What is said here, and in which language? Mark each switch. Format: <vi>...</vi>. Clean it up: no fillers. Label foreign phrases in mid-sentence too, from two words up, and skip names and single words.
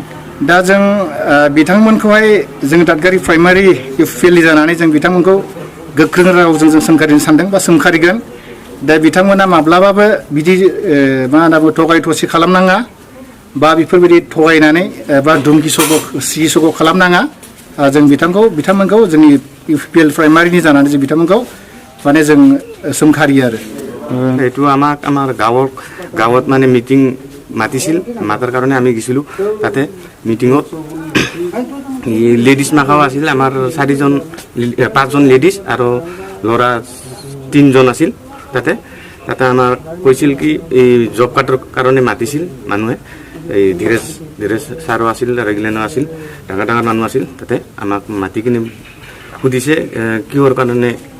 <brx>दा जों बिथांमोनखौहाय जों दादगारि प्राइमारि इउपिपिएलनि जानानै जों बिथांमोनखौ गोख्रों रावजों जों सोंखारिनो सानदों बा सोंखारिगोन दा बिथांमोना माब्लाबाबो बिदि मा होनना बुङो थगाय थसि खालामनाङा बा बेफोरबायदि थगायनानै बा धुमकि सग' खालामनाङा जों बिथांमोनखौ जोंनि इउपिपिएल प्राइमारिनि जानानै जों बिथांमोनखौ माने जों सोंखारियो आरो</brx> <as>এইটো আমাৰ গাঁৱত মানে মিটিং মাতিছিল মাতাৰ কাৰণে আমি গৈছিলোঁ তাতে মিটিঙত লেডিজ মাখাও আছিল আমাৰ 5জন লেডিজ আৰু ল'ৰা 3জন আছিল তাতে আমাৰ কৈছিল কি এই</as> <en>job card</en> <as>কাৰণে মাতিছিল মানুহে এই ধীৰেজ ছাৰো আছিল ৰেগুলেনো আছিল ডাঙৰ মানুহ আছিল তাতে আমাক মাতি কিনে সুধিছে কিহৰ কাৰণে</as>